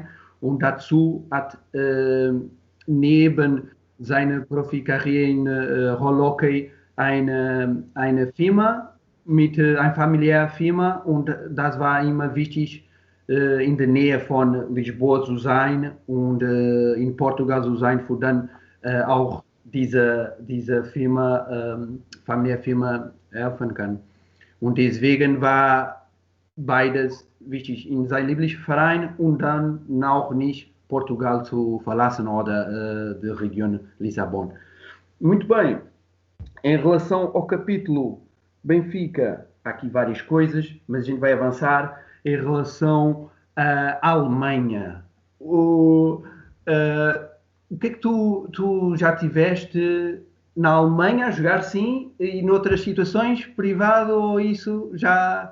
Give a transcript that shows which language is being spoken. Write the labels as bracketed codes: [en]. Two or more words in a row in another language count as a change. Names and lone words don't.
[de] Und dazu hat neben seiner Profikarriere in Rollhockey eine Firma, eine familiäre Firma, und das war immer wichtig, in der Nähe von Lisboa zu sein und in Portugal zu sein, für dann auch diese Firma, Familienfirma helfen kann. Und deswegen war beides wichtig, in seinem Lieblingsverein und dann auch nicht Portugal zu verlassen oder der Region Lissabon. [pt] Muito bem, em relação ao capítulo Benfica, há aqui várias coisas, mas a gente vai avançar em relação à Alemanha. O que é que tu já tiveste na Alemanha a jogar, sim, e noutras situações, privado ou isso já...